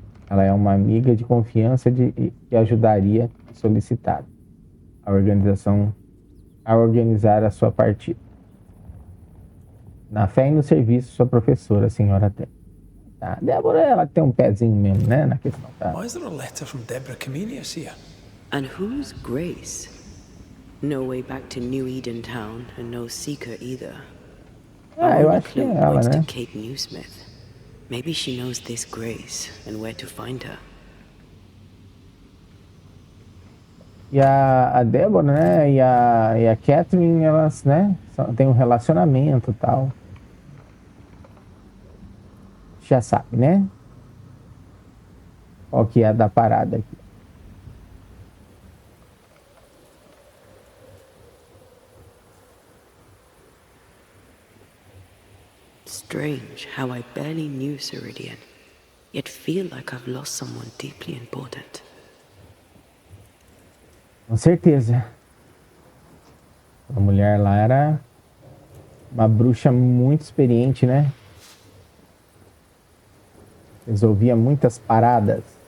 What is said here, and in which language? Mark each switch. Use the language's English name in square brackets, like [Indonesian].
[Portuguese] Ela é uma amiga de confiança que ajudaria solicitado a organizar a sua partida. Na fé e no serviço, sua professora, a senhora Té. Tá. Débora, ela tem um pezinho mesmo, né, na questão, tá? [English] Why is there a letter from Deborah Comenius here? And who's Grace? No way back to New Eden Town, and no seeker either. [Portuguese] Eu acho que é ela, [English] points [Portuguese] né? [English] to Kate Newsmith. Maybe she knows this Grace and where to find her. [Portuguese] E a Débora, né, e a Catherine, elas, né, têm um relacionamento e tal. Já sabe, né? Qual que é a da parada aqui. [English] Strange how I barely knew Ceridian, yet feel like I've lost someone deeply important. [Portuguese] Com certeza. A mulher lá era uma bruxa muito experiente, né? Resolvia muitas paradas.